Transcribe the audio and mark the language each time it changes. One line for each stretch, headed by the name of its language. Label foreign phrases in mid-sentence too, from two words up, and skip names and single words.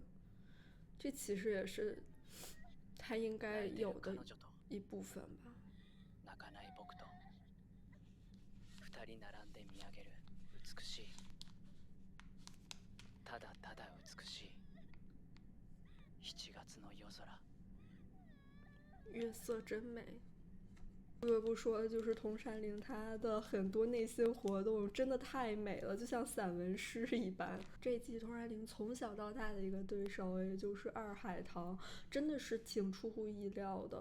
Chinese: 这其实也是他应该有的一部分吧。
Japanese: 泣かない僕と二人並んで見上げる美しい、ただただ美しい7月の夜空。
Chinese: 月色真美。不得不说，就是桐山绫她的很多内心活动真的太美了，就像散文诗一般。这一季桐山绫从小到大的一个对手，也就是二海棠，真的是挺出乎意料的。